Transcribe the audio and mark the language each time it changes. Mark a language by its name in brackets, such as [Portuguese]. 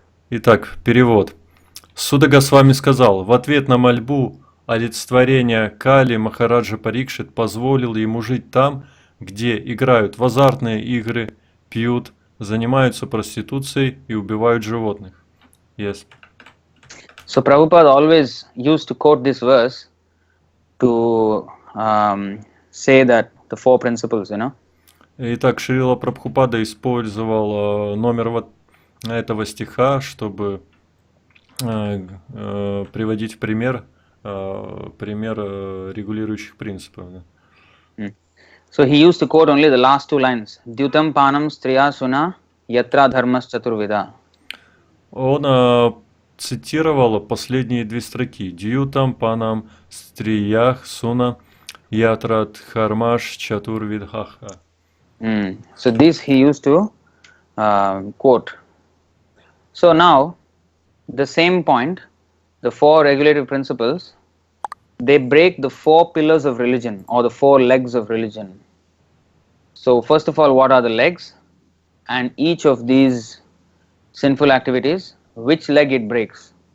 [Russian] Итак, перевод. Суда Госвами сказал, в ответ на мольбу олицетворения Кали Махараджа Парикшит позволил ему жить там, где играют в азартные игры, пьют, занимаются проституцией и убивают животных. [English] Yes. So Prabhupada always used to quote this verse to say that the 4 principles, you know. [Russian] Итак, Шрила Прабхупада использовал номер вот этого стиха, чтобы приводить в пример регулирующих принципов. [English] So he used to quote only the last 2 lines. [Sanskrit] Dyutam panam striya suna yatra dharmas chaturvida. [Russian] Он цитировал последние 2 строки. [Sanskrit] Дьютам панам стриях суна ятра дхармаш чатурвидхаха. [English] So this he used to quote. So now, the same point, the 4 regulative principles, they break the 4 pillars of religion or the 4 legs of religion. So first of all, what are the legs? And each of these sinful activities, which leg it breaks?